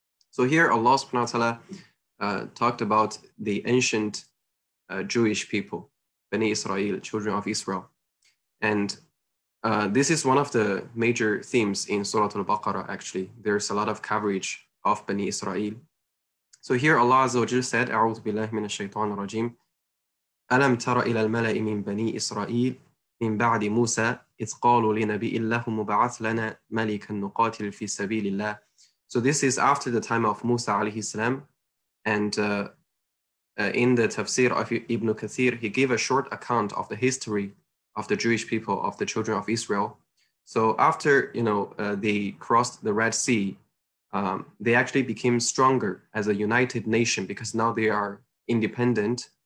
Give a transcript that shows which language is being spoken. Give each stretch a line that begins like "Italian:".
English: So here Allah subhanahu wa ta'ala talked about the ancient Jewish people, Bani Israel, children of Israel. And this is one of the major themes in Surah Al-Baqarah, actually. There's a lot of coverage of Bani Israel.
Arabic: So here Allah Azza wa Jalla said, أعوذ بالله من الشيطان الرجيم ألم تر إلى الملأ من بني إسرائيل من بعد موسى إذ قالوا لنبي الله مبعث لنا ملكا نقاتل في سبيل الله.
English: So this is after the time of Musa alayhi salam, and in the tafsir of Ibn Kathir, he gave a short account of the history of the Jewish people, of the children of Israel. So after they crossed the Red Sea, they actually became stronger as a united nation because now they are independent.